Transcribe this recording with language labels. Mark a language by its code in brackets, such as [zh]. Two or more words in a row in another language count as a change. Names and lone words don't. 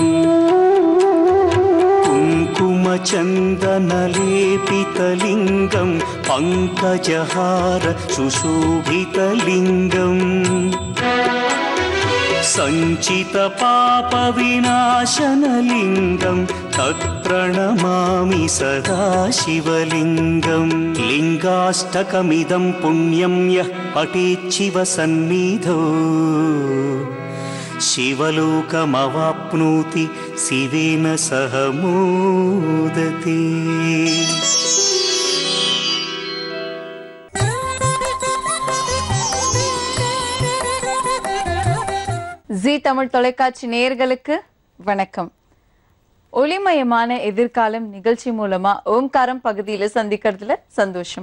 [sa] कुङ्कुमचन्दनलेपितलिङ्गं पङ्कजहार सुशोभितलिङ्गम् सञ्चितपापविनाशनलिङ्गं तत्प्रणमामि सदा शिवलिङ्गम् लिङ्गाष्टकमिदं पुण्यं यः पठेच्छिवसन्निधौ शिवलोकमवाप्नोति शिवेन सह मोदते। [ta] ஜீ தமிழ் தொலைக்காட்சி நேயர்களுக்கு வணக்கம். ஒளிமயமான எதிர்காலம் நிகழ்ச்சி மூலமா ஓம்காரம் பகுதியில சந்திக்கிறதுல சந்தோஷம்.